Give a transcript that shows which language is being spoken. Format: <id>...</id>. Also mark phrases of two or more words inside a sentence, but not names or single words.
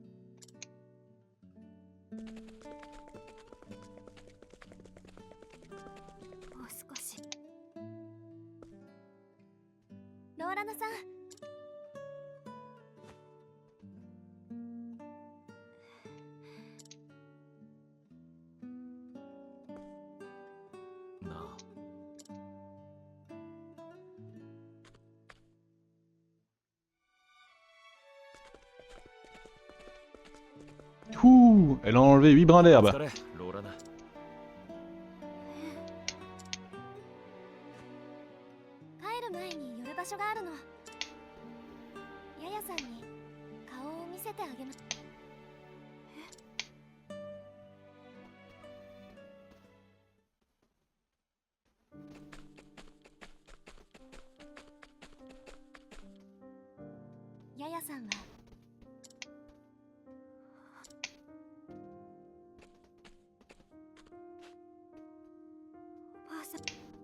<ja>もう少し。ローラナさん。なあ。</ja> <fr>Ouh, elle a enlevé 8 brins d'herbe.</fr> <ja>疲れ、ローラナ。帰る前に寄る場所があるの。ヤヤさんに顔を見せてあげます。ヤヤさんはおばあさん。</ja>